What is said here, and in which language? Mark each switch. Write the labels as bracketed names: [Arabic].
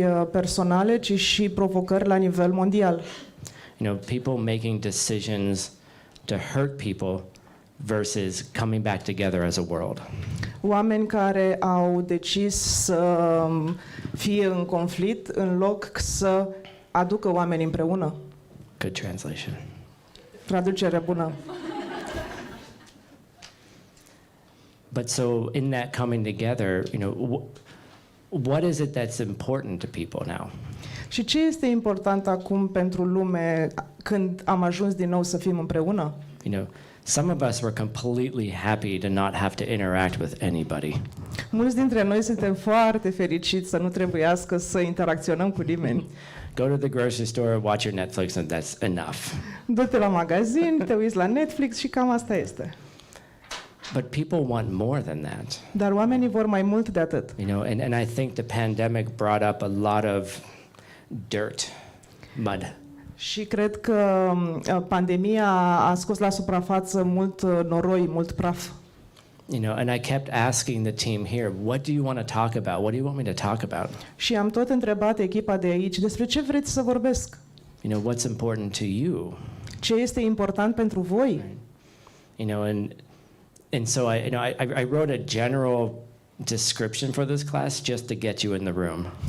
[Romanian] personale, ci și provocări la nivel mondial. [English] You know, people making decisions to hurt people versus coming back together as a world. [Romanian] Oameni care au decis să fie în conflict în loc să aducă oameni împreună. [English] Good translation. [Romanian] Traducere bună. [English] But so in that coming together, you know, what is it that's important to people now? [Romanian] Și ce este important acum pentru lume când am ajuns din nou să fim împreună? [English] You know, some of us were completely happy to not have to interact with anybody. [Romanian] Mulți dintre noi suntem foarte fericiți să nu trebuiască să interacționăm cu nimeni. [English] Go to the grocery store, watch your Netflix, and that's enough. [Romanian] Du-te la magazin, te uiți la Netflix și cam asta este. [English] But people want more than that. [Romanian] Dar oamenii vor mai mult de atât. [English] You know, and I think the pandemic brought up a lot of dirt, mud. [Romanian] Și cred că pandemia a scos la suprafață mult noroi, mult praf. [English] You know, and I kept asking the team here, what do you want to talk about? What do you want me to talk about? [Romanian] Și am tot întrebat echipa de aici, despre ce vreți să vorbesc? [English] You know, what's important to you? [Romanian] Ce este important pentru voi? [English] You know, and so I wrote a general description for this class just to get you in the room.